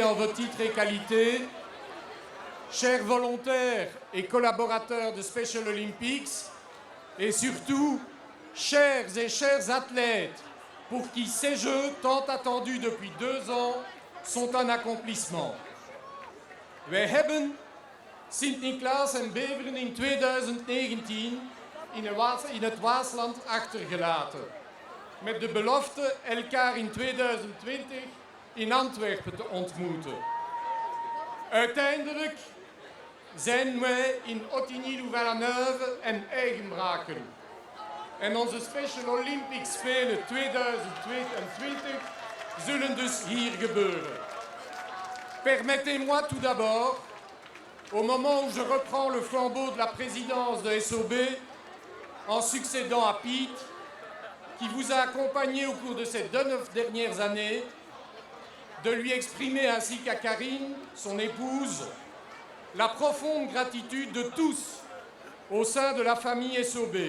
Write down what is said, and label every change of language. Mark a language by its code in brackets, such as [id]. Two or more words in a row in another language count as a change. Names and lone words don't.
[fr] en vos titres et qualités, chers volontaires et collaborateurs de Special Olympics, et surtout, chers et chers athlètes, pour qui ces Jeux, tant attendus depuis 2 ans, sont un accomplissement. [nl] Wij hebben Sint-Niklaas en Beveren in 2019 in het Waasland achtergelaten. Met de belofte elkaar in 2020 in Antwerpen te ontmoeten. Uiteindelijk zijn wij in Ottigny-Louvain-la-Neuve en Eigenbraken. En onze Special Olympics Spelen 2022 zullen dus hier gebeuren. [fr] Permettez-moi tout d'abord, au moment où je reprends le flambeau de la présidence de SOB, en succédant à Pete, qui vous a accompagné au cours de ces 9 dernières années, de lui exprimer ainsi qu'à Karine, son épouse, la profonde gratitude de tous au sein de la famille SOB.